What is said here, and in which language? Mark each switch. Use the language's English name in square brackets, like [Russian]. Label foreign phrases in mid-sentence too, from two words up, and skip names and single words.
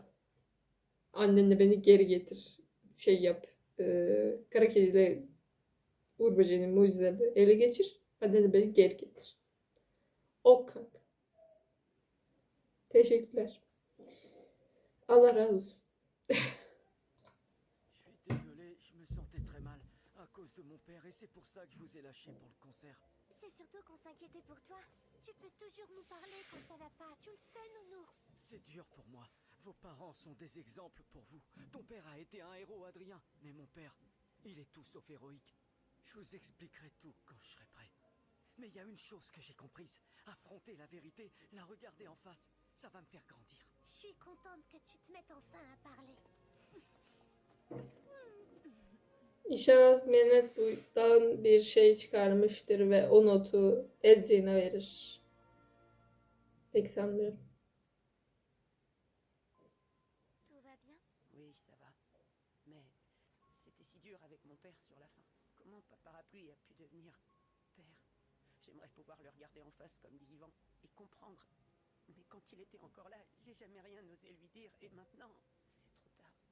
[Turkish] Annenle beni geri getir. Şey yap. Kara kediyle Uğur Böceği'nin mucizelerini ele geçir. Annenle beni geri getir. Ok kanka. Teşekkürler. Allah razı olsun. [French] Je suis désolé, je me sentais très mal à cause de mon père et c'est pour ça que je vous ai lâché pour le concert. C'est surtout qu'on s'inquiétait pour toi. Tu peux toujours nous parler quand ça va pas. Tu le sais, nounours. C'est dur pour moi. Vos parents sont des exemples pour vous. Ton père a été un héros, Adrien. Mais mon père, il est tout sauf héroïque. Je vous expliquerai tout quand je serai prêt. Mais il y a une chose que j'ai comprise. Affronter la vérité, la regarder en face, ça va me faire grandir. Je suis contente que tu te mettes enfin à parler. [Turkish] İnşallah Mehmet buradan bir şey çıkarmıştır ve o notu Adrian'a verir. Pek sanmıyorum. [French] Tout va bien? Oui, ça va. Mais c'était si dur avec mon père sur la fin. Comment Papa Parapluie a pu devenir père? J'aimerais pouvoir le regarder en face comme dit Yvan et comprendre. Mais quand il était encore là, j'ai jamais rien osé lui dire et maintenant, c'est trop tard.